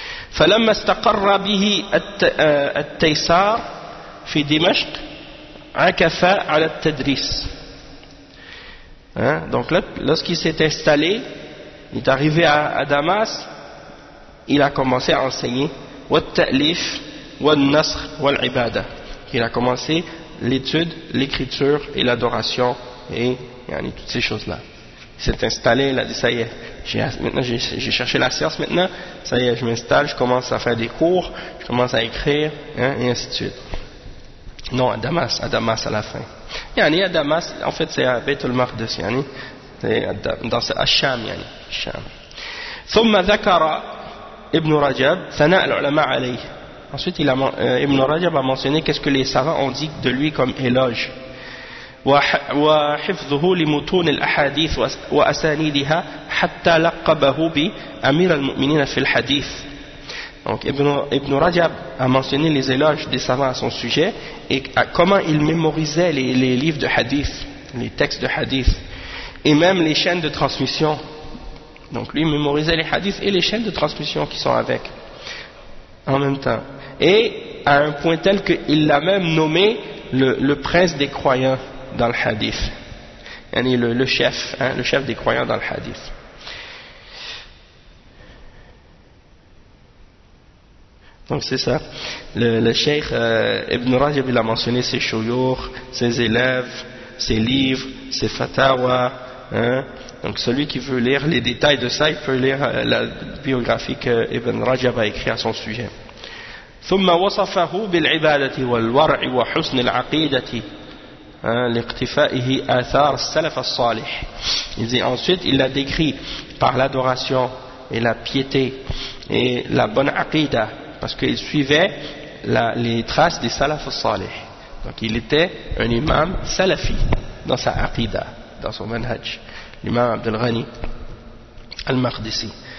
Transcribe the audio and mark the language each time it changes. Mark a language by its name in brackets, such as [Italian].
[Arabic] فلما استقر به التيسار في دمشق عكف على التدريس. [French] Donc là, lorsqu'il s'est installé, il est arrivé à Damas, il a commencé à enseigner [Arabic] والتأليف والنصر والعبادة. [French] Il a commencé l'étude, l'écriture et l'adoration et yani, toutes ces choses-là. Il s'est installé, il a dit ça y est, j'ai cherché la science maintenant, ça y est, je m'installe, je commence à faire des cours, je commence à écrire, hein, et ainsi de suite. Non, à Damas à la fin. Yani, à Damas, en fait, c'est à Baitul Maqdis, yani, c'est dans ce Hacham, yani, Hacham. [Arabic] Thumma dhakara Ibn Rajab, thana al-ulama alayhi. [French] Ensuite, Ibn Rajab a mentionné qu'est-ce que les savants ont dit de lui comme éloge. [Arabic] وحفظه لمتون الأحاديث وأسانيدها حتى لقبه بأمير المؤمنين في الحديث. [French] Donc Ibn Rajab a mentionné les éloges des savants à son sujet et comment il mémorisait les livres de hadith, les textes de hadith et même les chaînes de transmission. Donc lui mémorisait les hadiths et les chaînes de transmission qui sont avec en même temps, et à un point tel qu'il l'a même nommé le prince des croyants dans le hadith, yani le chef, hein, le chef des croyants dans le hadith. Donc c'est ça, le cheikh Ibn Rajab, il a mentionné ses shuyukh, ses élèves, ses livres, ses fatawa, hein. Donc celui qui veut lire les détails de ça, il peut lire la biographie que Ibn Rajab a écrit à son sujet. [Arabic] ثم وصفه بالعبادة والورع وحسن العقيدة لاقتفائه آثار السلف الصالح. [French] Il dit ensuite, il l'a décrit par l'adoration et la piété et la bonne aqida, parce qu'il suivait les traces des salaf al-salih. Donc il était un imam salafi dans sa aqida, dans son manhaj, l'imam Abdul Ghani al-Maqdisi.